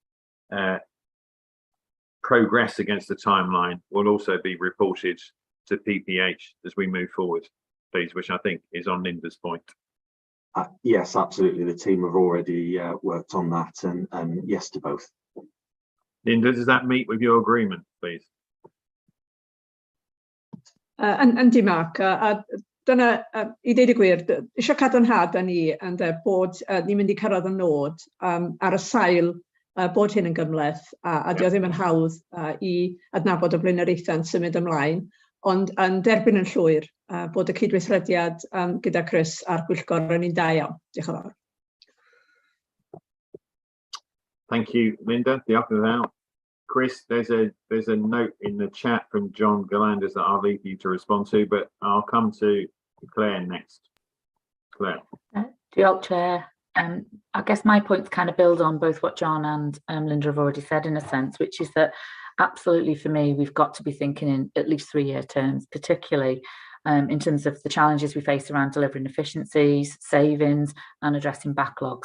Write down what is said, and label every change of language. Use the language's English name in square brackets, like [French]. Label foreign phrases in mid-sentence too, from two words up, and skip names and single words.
[English] progress against the timeline will also be reported to PPH as we move forward, please, which I think is on Linda's point. Yes, absolutely. The team have already worked on that, and yes to both. Linda, does that meet with your agreement, please? [Welsh] Yndi, Mark. Dyna, I ddeud y gwir, eisiau cadarnhad â ni bod ni'n mynd I cyrraedd y nod ar y sail bod hyn yn gymleth, a dio ddim yn hawdd I adnabod y blaenoriaethau'n symud ymlaen, ond yn derbyn yn llwyr bod y cydweithrediad gyda Chris a'r Pwyllgor yn un da iawn. Diolch yn fawr. [English] Thank you, Linda. The up and out. Chris, there's a note in the chat from John Galanders that I'll leave you to respond to, but I'll come to Claire next. Claire. [Welsh] Diolch, Chair. [English] I guess my points kind of build on both what John and Linda have already said in a sense, which is that absolutely for me, we've got to be thinking in at least 3-year terms, particularly in terms of the challenges we face around delivering efficiencies, savings and addressing backlogs.